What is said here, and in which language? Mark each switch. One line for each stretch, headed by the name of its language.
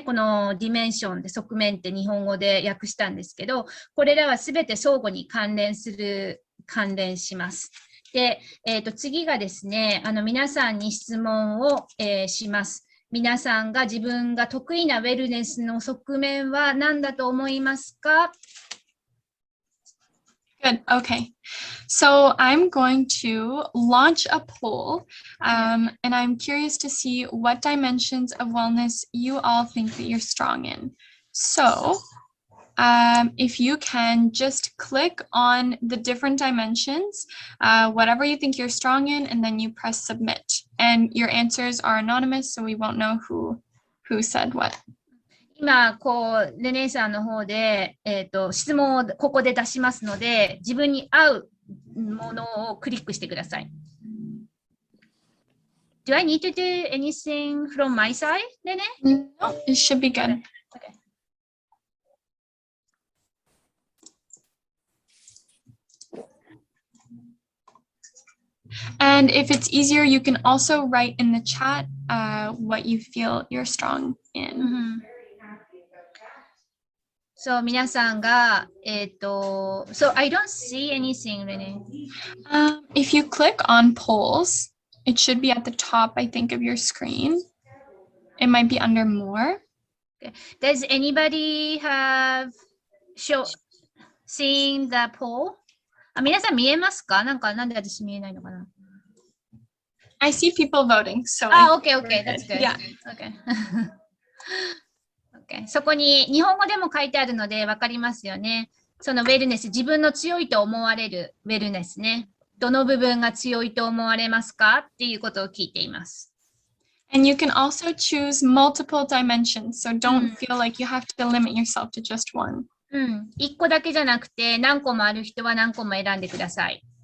Japanese: このディメンションで側面って日本語で訳したんですけど、これらはすべて相互に関連します。で、次がですね、皆さんに質問を、します。皆さんが自分が得意なウェルネスの側面は何だと思いますか？
English: Good. Okay. So I'm going to launch a poll, and I'm curious to see what dimensions of wellness you all think that you're strong in. So if you can just click on the different dimensions, whatever you think you're strong in, and then you press submit. And your answers are anonymous, so we won't know who said what.
Japanese: 今、レネーさんの方で、質問をここで出しますので、自分に合うものをクリックしてください。
English: Do I need to do anything from my side, Renée? No, it should be good. Okay. And if it's easier, you can also write in the chat what you feel you're strong in. So
Japanese: 皆さんが、
English: So I don't see anything, Renée. If you click on polls, it should be at the top, I think, of your screen. It might be under more. Okay. Does anybody have seen the poll?
Japanese: 皆さん見えますか？なんで私見えないのかな？
English: I see people voting, so. Okay, that's good. Yeah. Okay. Okay.
Japanese: そこに日本語でも書いてあるので分かりますよね。そのウェルネス、自分の強いと思われるウェルネスね。どの部分が強いと思われますかっていうことを聞いています。
English: And you can also choose multiple dimensions, so don't feel like you have to limit yourself to just one.
Japanese: 1個だけじゃなくて何個もある人は何個も選んでください。